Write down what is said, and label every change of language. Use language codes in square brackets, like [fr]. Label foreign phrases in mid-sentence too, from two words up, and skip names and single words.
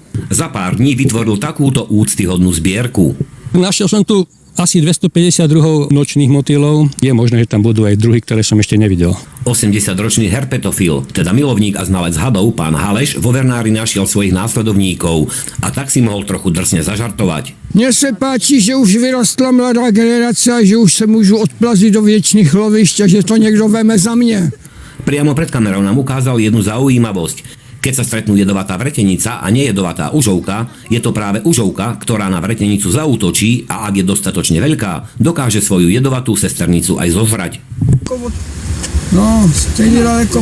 [sk] Za pár dní vytvoril takúto úctyhodnú zbierku. Našiel som tu asi 250 druhov nočných motýlov. Je možné, že tam budú aj druhy, ktoré som ešte nevidel. 80-ročný herpetofil, teda milovník a znalec hadov, pán Haleš, vo Vernári našiel svojich následovníkov a tak si mohol trochu drsne zažartovať. [cs] Mně se páči, že už vyrostla mladá generace a že už se můžu odplazit do věčných lovišť a že to někdo veme za mě. [sk] Priamo pred kamerou nám ukázal jednu zaujímavosť. Keď sa stretnú jedovatá vretenica a nejedovatá užovka, je to práve užovka, ktorá na vretenicu zaútočí a ak je dostatočne veľká, dokáže svoju jedovatú sesternicu aj zožrať. No, stejne ďaleko.